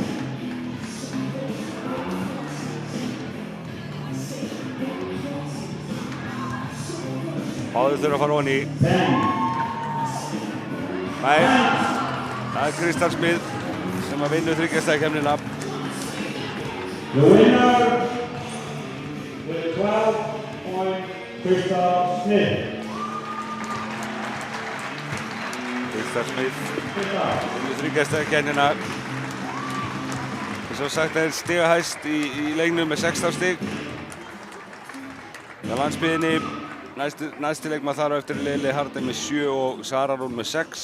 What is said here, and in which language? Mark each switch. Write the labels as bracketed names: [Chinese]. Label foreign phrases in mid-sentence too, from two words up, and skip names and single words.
[Icelandic] Báðir þurfa að fara ofan í. Nei, það er Kristall Smith sem að vinna 3 stiga keppnina. [English] The winner with 12 point Kristall Smith. [Icelandic] Kristall Smith vinnur 3 stiga keppnina. Eins og sagt er stigahæst í leiknum með 16 stig. Á landsbyggðinni næsti leikmaður þar á eftir Lele Hardey með 7 og Sara Rún með 6.